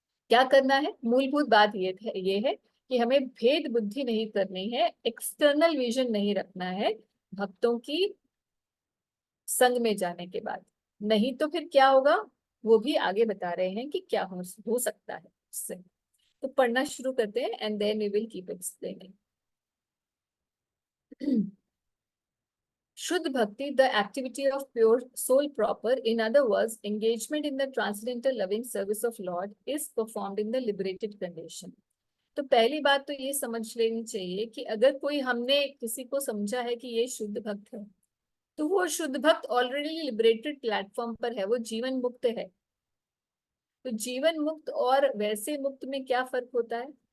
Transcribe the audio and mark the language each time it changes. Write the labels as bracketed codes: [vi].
[hi] क्या करना है, मूलभूत बात ये है कि हमें भेद बुद्धि नहीं करनी है, एक्सटर्नल विजन नहीं रखना है भक्तों की संग में जाने के बाद। नहीं तो फिर क्या होगा, वो भी आगे बता रहे हैं कि क्या हो सकता है उससे। तो पढ़ना शुरू करते हैं [en] And then we will keep explaining. शुद्ध भक्ति, the activity of pure soul proper, in other words engagement in the transcendental loving service of Lord, is performed in the liberated condition। [hi] तो पहली बात तो ये समझ लेनी चाहिए कि अगर कोई, हमने किसी को समझा है कि ये शुद्ध भक्त है, तो वो शुद्ध भक्त ऑलरेडी लिबरेटेड प्लेटफॉर्म पर है, वो जीवन मुक्त है। तो जीवन मुक्त और वैसे मुक्त में क्या फर्क होता है?